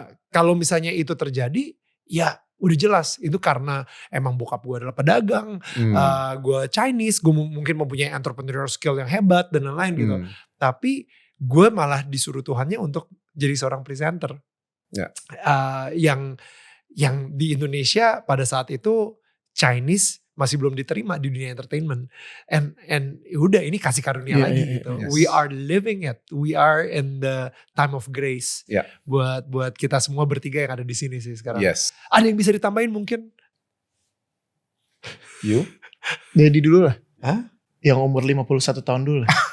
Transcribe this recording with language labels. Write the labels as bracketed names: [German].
[Indonesian] kalau misalnya itu terjadi, ya udah jelas itu karena emang bokap gue adalah pedagang, gue Chinese, gue mungkin mempunyai [English] entrepreneurial skill [Indonesian] yang hebat dan lain-lain gitu. Tapi gue malah disuruh Tuhannya untuk jadi seorang presenter. Yang di Indonesia pada saat itu Chinese masih belum diterima di dunia entertainment, and udah ini kasih karunia lagi gitu. [English] Yes. We are living it, we are in the time of grace. [Indonesian] Buat kita semua bertiga yang ada di sini sih sekarang. [English] Yes. [Indonesian] Ada yang bisa ditambahin mungkin? [English] You? [Indonesian] Daddy dulu lah. Hah? Yang umur 51 tahun dulu lah.